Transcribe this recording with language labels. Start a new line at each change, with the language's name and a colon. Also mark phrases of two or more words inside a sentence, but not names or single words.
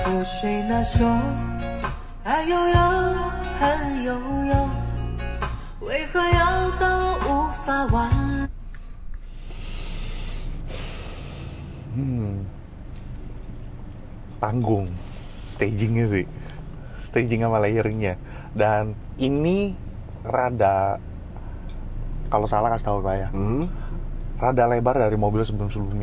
Chinese: 水那首爱悠悠恨悠悠，为何要到无法挽？
Indonesian: Panggung, stagingnya sih, staging sama layeringnya. Dan ini rada, kalau salah kasih tahu Pak ya, rada lebar dari mobil sebelum-sebelumnya.